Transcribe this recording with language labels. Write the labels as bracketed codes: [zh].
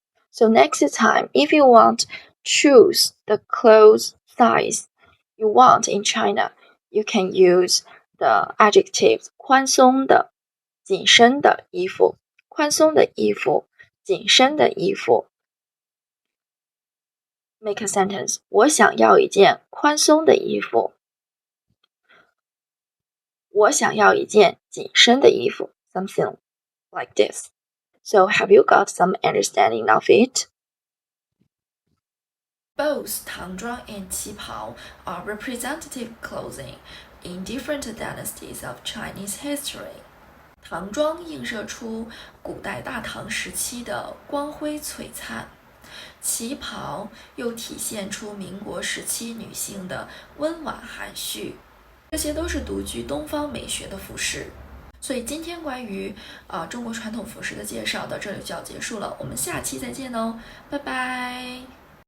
[en] So next time, if you want, choose the clothes size you want in China, you can use the adjectives [zh] 宽松的、紧身的衣服、宽松的衣服、紧身的衣服。 [en] Make a sentence. [zh] 我想要一件宽松的衣服。我想要一件紧身的衣服。 [en] Something like this. So have you got some understanding of it? Both Tangzhuang and Qipao are representative clothing in different dynasties of Chinese history. [zh] 唐装映射出古代大唐时期的光辉璀璨，旗袍又体现出民国时期女性的温婉含蓄，这些都是独具东方美学的服饰。所以今天关于中国传统服饰的介绍到这里就要结束了，我们下期再见哦，拜拜。